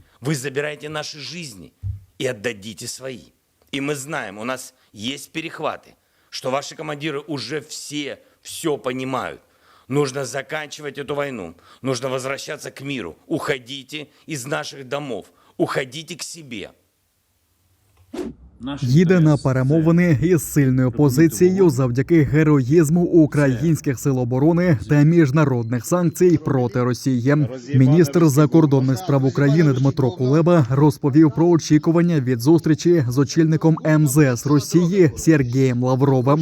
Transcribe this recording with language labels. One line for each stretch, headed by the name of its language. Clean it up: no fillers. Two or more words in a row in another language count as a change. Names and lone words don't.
Russian: Вы забираете наши жизни и отдадите свои. И мы знаем, у нас есть перехваты, что ваши командиры уже все понимают. Нужно заканчивать эту войну, нужно возвращаться к миру. Уходите из наших домов, уходите к себе.
Ukrainian: Їде на перемовини із сильною позицією завдяки героїзму українських сил оборони та міжнародних санкцій проти Росії. Міністр закордонних справ України Дмитро Кулеба розповів про очікування від зустрічі з очільником МЗС Росії Сергієм Лавровим.